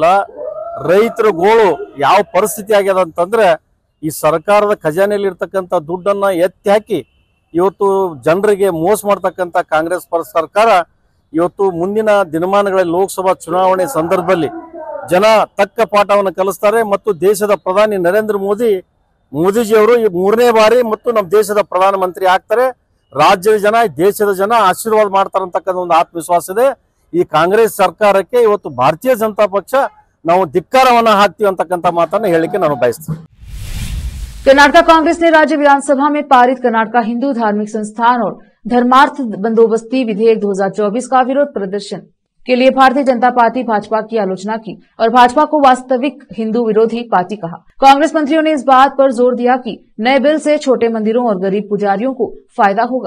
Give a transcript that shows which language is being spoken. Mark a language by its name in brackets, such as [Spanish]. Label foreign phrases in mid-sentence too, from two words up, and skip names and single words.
[Kannada] ರೈತರ ಗೋಳು ಯಾವ ಪರಿಸ್ಥಿತಿ ಆಗ್ಯದ ಅಂತಂದ್ರೆ ಈ ಸರ್ಕಾರದ ಖಜಾನೆಯಲ್ಲಿ ಇರ್ತಕ್ಕಂಥ ದುಡ್ಡನ್ನ ಎತ್ತಿ ಹಾಕಿ ಇವತ್ತು ಜನರಿಗೆ ಮೋಸ ಮಾಡ್ತಕ್ಕಂಥ ಕಾಂಗ್ರೆಸ್ ಸರ್ಕಾರ ಇವತ್ತು ಮುಂದಿನ ದಿನಮಾನಗಳಲ್ಲಿ ಲೋಕಸಭಾ ಚುನಾವಣೆ ಸಂದರ್ಭದಲ್ಲಿ ಜನ ತಕ್ಕ ಪಾಠವನ್ನು ಕಲಿಸ್ತಾರೆ ಮತ್ತು ದೇಶದ ಪ್ರಧಾನಿ ನರೇಂದ್ರ ಮೋದಿಜಿಯವರು ಈ 3ನೇ ಬಾರಿ ಮತ್ತು ನಮ್ಮ ದೇಶದ ಪ್ರಧಾನಮಂತ್ರಿ ಆಗ್ತಾರೆ। ರಾಜ್ಯದ ಜನ, ದೇಶದ ಜನ ಆಶೀರ್ವಾದ ಮಾಡ್ತಾರೆ ಅಂತಕ್ಕಂಥ ಒಂದು ಆತ್ಮವಿಶ್ವಾಸ ಇದೆ। ಈ ಕಾಂಗ್ರೆಸ್ ಸರ್ಕಾರಕ್ಕೆ ಇವತ್ತು ಭಾರತೀಯ ಜನತಾ ಪಕ್ಷ ನಾವು ಧಿಕ್ಕಾರವನ್ನ ಹಾಕ್ತೀವಿ ಅಂತಕ್ಕಂಥ ಮಾತನ್ನ ಹೇಳಿಕೆ ನಾನು ಬಯಸ್ತೀನಿ। [Hindi] कर्नाटका कांग्रेस ने राज्य विधानसभा में पारित कर्नाटका हिंदू धार्मिक संस्थान और धर्मार्थ बंदोबस्ती विधेयक 2024 का विरोध प्रदर्शन के लिए भारतीय जनता पार्टी भाजपा की आलोचना की और भाजपा को वास्तविक हिंदू विरोधी पार्टी कहा। कांग्रेस मंत्रियों ने इस बात पर जोर दिया कि नए बिल से छोटे मंदिरों और गरीब पुजारियों को फायदा होगा।